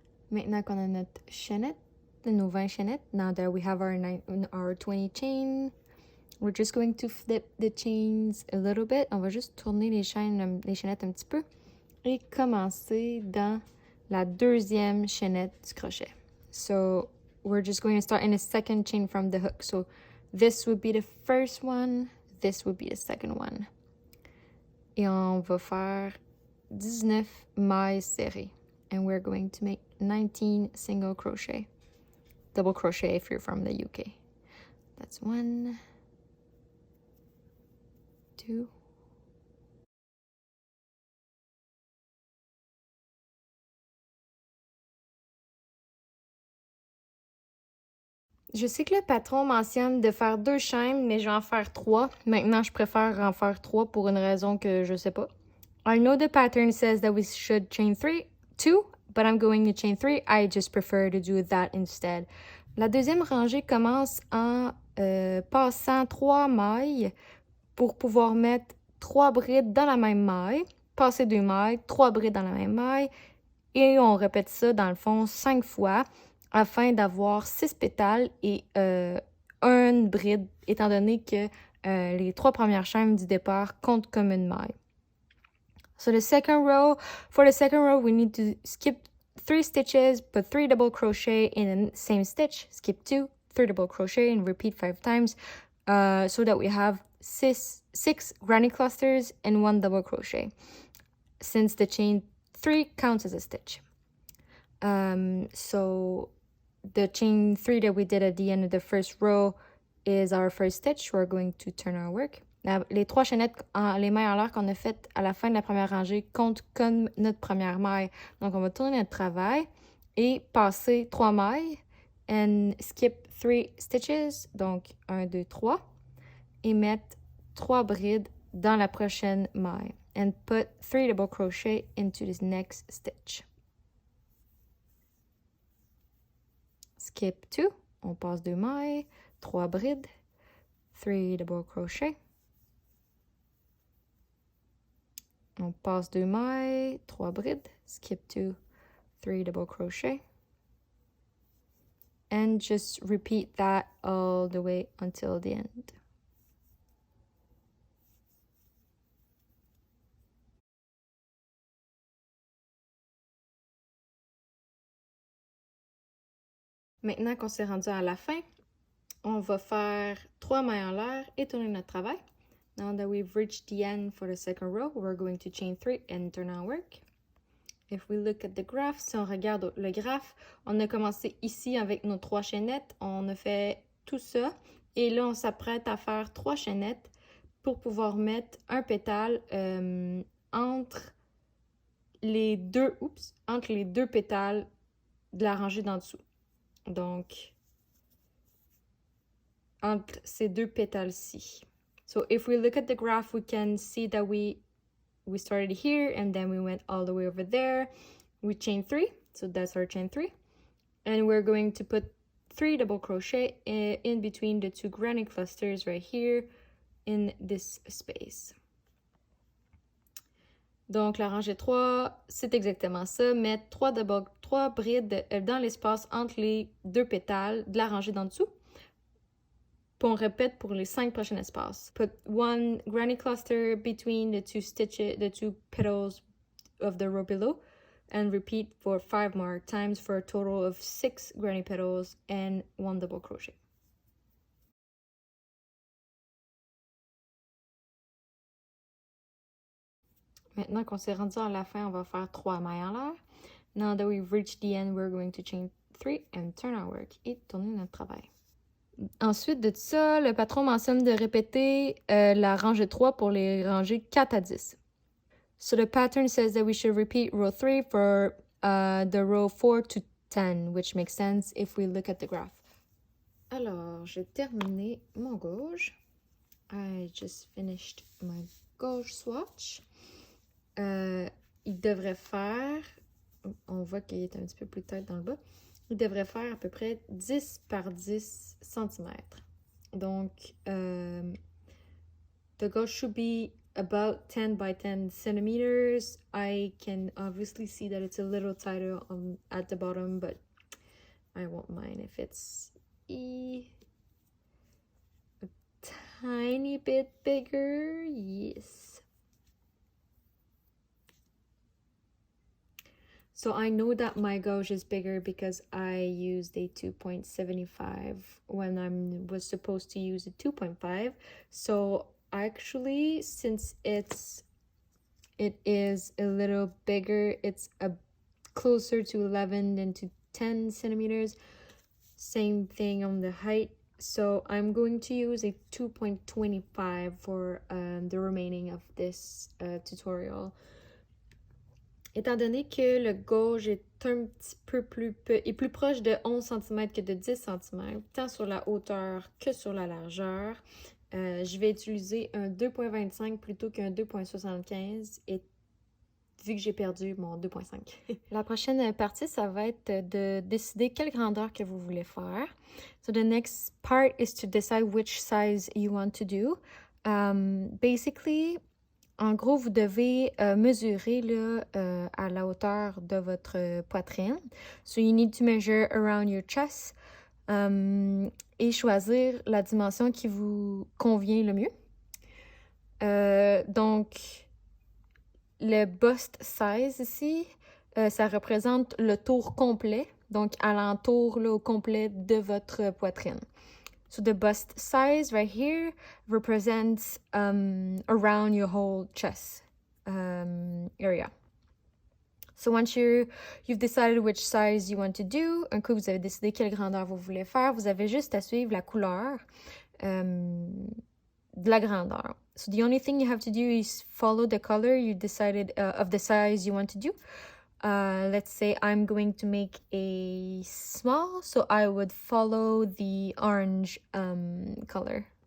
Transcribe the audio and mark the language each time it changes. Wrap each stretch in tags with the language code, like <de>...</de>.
<fr>Maintenant qu'on a notre chaînette, nos 20 chaînettes,</fr> <en>now that we have our 20 chain, we're just going to flip the chains a little bit.</en> <fr>On va juste tourner les chaînettes un petit peu et commencer dans la deuxième chaînette du crochet.</fr> <en>So we're just going to start in a second chain from the hook. So this would be the first one, this would be the second one.</en> <fr>Et on va faire 19 mailles serrées.</fr> <en>And we're going to make 19 single crochet. Double crochet if you're from the UK. That's 1, 2.</en> <fr>Je sais que le patron mentionne de faire 2 chaînes, mais je vais en faire 3. Maintenant, je préfère en faire 3 pour une raison que je sais pas.</fr> <en>I know the pattern says that we should chain 2, but I'm going to chain 3. I just prefer to do that instead.</en> <fr>La deuxième rangée commence en passant 3 mailles pour pouvoir mettre 3 brides dans la même maille, passer 2 mailles, 3 brides dans la même maille, et on répète ça dans le fond 5 fois afin d'avoir 6 pétales et un une bride, étant donné que les 3 premières chaînes du départ comptent comme une maille.</fr> <en>So for the second row, we need to skip 3 stitches, put 3 double crochet in the same stitch, skip 2, 3 double crochet, and repeat 5 times, so that we have 6 granny clusters and 1 double crochet, since the chain 3 counts as a stitch. So the chain 3 that we did at the end of the first row is our first stitch. We're going to turn our work.</en> <fr>Les 3 chaînettes, les mailles en l'air qu'on a faites à la fin de la première rangée comptent comme notre première maille. Donc, on va tourner notre travail et passer 3 mailles</fr> <en>and skip 3 stitches,</en> <fr>donc 1, 2, 3, et mettre 3 brides dans la prochaine maille</fr> <en>and put 3 double crochet into this next stitch. Skip 2,</en> <fr>on passe 2 mailles, 3 brides,</fr> <en>3 double crochet.</en> <fr>On passe 2 mailles, 3 brides,</fr> <en>skip 2, 3 double crochet. And just repeat that all the way until the end.</en> <fr>Maintenant qu'on s'est rendu à la fin, on va faire 3 mailles en l'air et tourner notre travail.</fr> <en>Now that we've reached the end for the second row, we're going to chain 3 and turn our work. If we look at the graph,</en> <fr>si on regarde le graphe, on a commencé ici avec nos 3 chaînettes, on a fait tout ça, et là on s'apprête à faire 3 chaînettes pour pouvoir mettre un pétale entre les deux pétales de la rangée d'en dessous. Donc, entre ces 2 pétales-ci.</fr> <en>So if we look at the graph, we can see that we started here and then we went all the way over there. We chain 3, so that's our chain 3. And we're going to put 3 double crochet in between the 2 granny clusters right here in this space.</en> <fr>Donc la rangée 3, c'est exactement ça, mettre 3 brides dans l'espace entre les 2 pétales de la rangée d'en dessous. Puis on répète pour les 5 prochains espaces.</fr> <en>Put 1 granny cluster between the 2 petals of the row below, and repeat for 5 more times for a total of 6 granny petals and 1 double crochet.</en> <fr>Maintenant qu'on s'est rendu à la fin, on va faire 3 mailles en l'air.</fr> <en>Now that we've reached the end, we're going to chain 3 and turn our work</en> <fr>et tourner notre travail. Ensuite de ça, le patron mentionne de répéter la rangée 3 pour les rangées 4 à 10.</fr> <en>So the pattern says that we should repeat row 3 for the row 4 to 10, which makes sense if we look at the graph.</en> <fr>Alors, j'ai terminé mon gauge.</fr> <en>I just finished my gauge swatch.</en> <fr>Il devrait faire, on voit qu'il est un petit peu plus tête dans le bas, il devrait faire à peu près 10 par 10 cm.</fr> <en>Donc, the gauge should be about 10 by 10 centimeters. I can obviously see that it's a little tighter at the bottom, but I won't mind if it's a tiny bit bigger. Yes. So I know that my gauge is bigger because I used a 2.75 when I was supposed to use a 2.5. So actually, since it is a little bigger, it's closer to 11 than to 10 centimeters. Same thing on the height. So I'm going to use a 2.25 for the remaining of this tutorial.</en> <fr>Étant donné que le gauge est un petit peu est plus proche de 11 cm que de 10 cm, tant sur la hauteur que sur la largeur, je vais utiliser un 2.25 plutôt qu'un 2.75 et vu que j'ai perdu mon 2.5. La prochaine partie, ça va être de décider quelle grandeur que vous voulez faire.</fr> <en>So the next part is to decide which size you want to do. Basically,</en> <fr>en gros, vous devez mesurer là, à la hauteur de votre poitrine.</fr> <en>So you need to measure around your chest.</en> <fr>et choisir la dimension qui vous convient le mieux. Donc, le bust size ici, ça représente le tour complet, donc alentour là, au complet de votre poitrine.</fr> <en>So the bust size right here represents around your whole chest area. So once you've decided which size you want to do,</en> <fr>un coup vous avez décidé quelle grandeur vous voulez faire, vous avez juste à suivre la couleur de la grandeur.</fr> <en>So the only thing you have to do is follow the color you decided of the size you want to do. Let's say I'm going to make a small, so I would follow the orange color.</en>